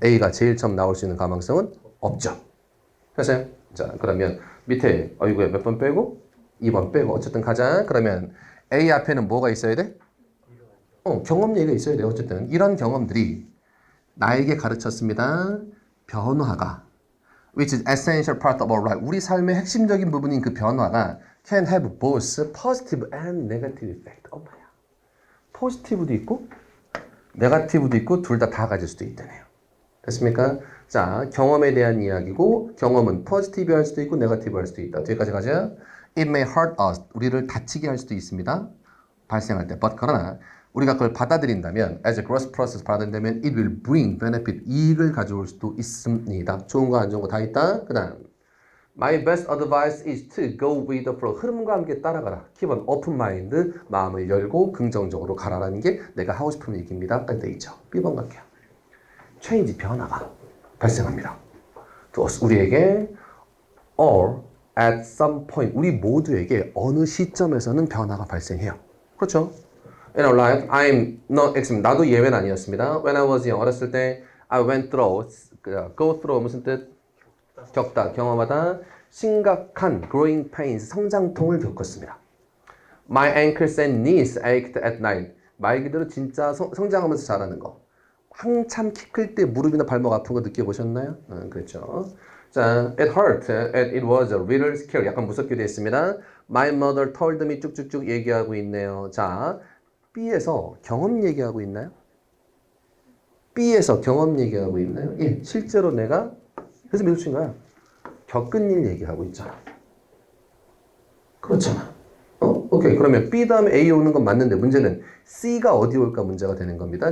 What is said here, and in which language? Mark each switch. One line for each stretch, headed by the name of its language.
Korean: A가 제일 처음 나올 수 있는 가망성은 없죠. 됐어요? 자, 그러면 밑에 어이구야 몇 번 빼고? 2번 빼고 어쨌든 가자. 그러면 A 앞에는 뭐가 있어야 돼? 경험 얘기가 있어야 돼요. 어쨌든 이런 경험들이 나에게 가르쳤습니다. 변화가
English: which is essential part of our life.
Korean: 우리 삶의 핵심적인 부분인 그 변화가
English: can have both positive and negative effect.
Korean: 엄마야. 포지티브도 있고 네거티브도 있고 둘 다 가질 수도 있다네요. 됐습니까? 자, 경험에 대한 이야기고 경험은 포지티브 할 수도 있고 네거티브 할 수도 있다. 뒤에까지 가자.
English: It may hurt us.
Korean: 우리를 다치게 할 수도 있습니다. 발생할 때.
English: But
Korean: 그러나 우리가 그걸 받아들인다면
English: as a growth process
Korean: 받아들인다면
English: it will bring benefit.
Korean: 이익을 가져올 수도 있습니다. 좋은 거 안 좋은 거 다 있다. 그 다음
English: My best advice is to go with the flow.
Korean: 흐름과 함께 따라가라.
English: Keep an open mind.
Korean: 마음을 열고 긍정적으로 가라라는 게 내가 하고 싶은 얘기입니다. 까지 돼 있죠. B번 갈게요. change, 변화가 발생합니다. 또 우리에게 or
English: at some point
Korean: 우리 모두에게 어느 시점에서는 변화가 발생해요. 그렇죠?
English: In our life, I'm not
Korean: 나도 예외는 아니었습니다.
English: When I was young,
Korean: 어렸을 때
English: I went through, go through
Korean: 무슨 뜻? 겪다, 경험하다 심각한
English: growing pains,
Korean: 성장통을 겪었습니다.
English: My ankles and knees ached at night.
Korean: 말 그대로 진짜 성장하면서 자라는 거. 한참 키 클 때 무릎이나 발목 아픈 거 느껴보셨나요? 그렇죠.
English: 자, it hurt. It was a little scary.
Korean: 약간 무섭기도 했습니다.
English: My mother told me
Korean: 쭉쭉쭉 얘기하고 있네요. 자, B에서 경험 얘기하고 있나요? B에서 경험 얘기하고 있나요? 예, 실제로 내가 그래서 미술 친 거야. 겪은 일 얘기하고 있잖아. 그렇잖아. 오케이. 그러면 B 다음에 A 오는 건 맞는데 문제는 C가 어디 올까 문제가 되는 겁니다.